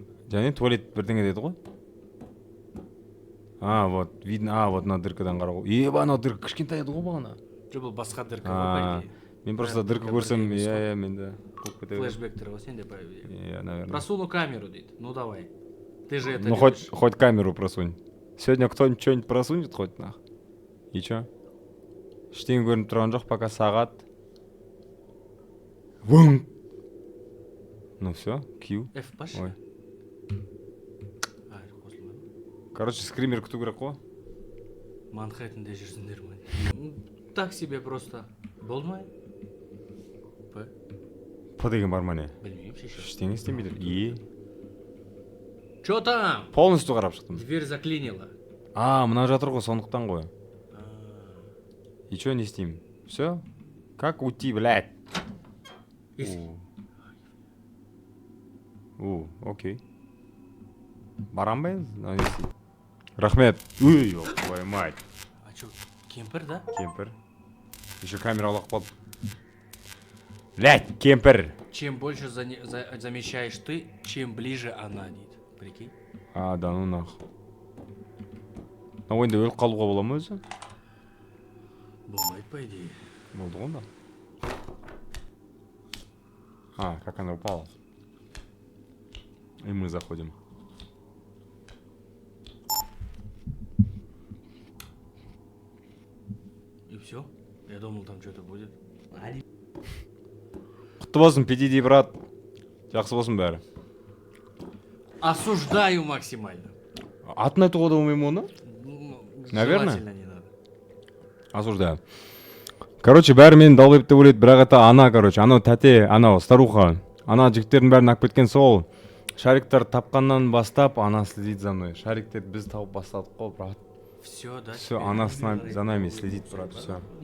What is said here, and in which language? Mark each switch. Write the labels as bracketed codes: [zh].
[kk] Және туалет бірдеңе деді ғой. [ru] Вот, видно, вот [kk] на дыркадан қарау. Ана дырка кішкентай еді ғой бағана. Жоқ, бұл басқа дырка ғой, мен просто дырка көрсем, мен де қойып кетемін. Флешбектер ғой, сен де появились. [ru] Наверное. Просуну камеру, дейді. Ну давай. Ты же это Ну хоть камеру просунь. Сегодня кто-нибудь что-нибудь просунет хоть нах. И чё? [kk] Ештеңе көрініп тұрған жоқ, пока сағат. [ru] Вум! Ну все, Q. F баш. Ой. [kk] Қосылмай. Короче, скример күту керек қой. Манхэттенде жүрсіңдер ме? [ru] Так себе просто. Болмай. П. [kk] П деген бар ма не? Білмеймін, шеше. Ештеңе істемейді. И? [ru] Чё там? [kk] Полностью қарап шықтым. [ru] Дверь заклинила. [kk] Мына жатыр ғой, сондықтан ғой. [ru] И чё не істеймін? Все? Как уйти, блядь? [kk] Окей. Барам ба енді? Рахмет. [ru] Ой, твою мать. А чё, кемпер, да? Кемпер. Еще камера лақ болды. Блядь, кемпер. Чем больше замечаешь ты, чем ближе она, дейді. Прикинь? Да ну нахуй. [kk] Мына ойында өліп қалуға бола ма өзі? Болмайды, [ru] по идее. [kk] Болды ғой да. [ru] Как она упала. И мы заходим. И все? Я думал, там что-то будет. [kk] Құтты болсын, PDD, брат. Жақсы болсын бәрі. [ru] Осуждаю максимально. [kk] Атын айтуға да болмаймын оны? [ru] Наверное. Желательно не надо. [kk] Осуждаю. Короче, бәрі мені далбайып деп ойлайды, бірақ это ана, короче, анау тәте, анау старуха. Ана жігіттердің бәрін ақ кеткен сол. Шариктар тапқаннан бастап, ана [ru] следит за мной. [kk] Шариктер біз тауып бастадық қой, брат. [ru] Все, да? Все, она за нами следит, брат, все.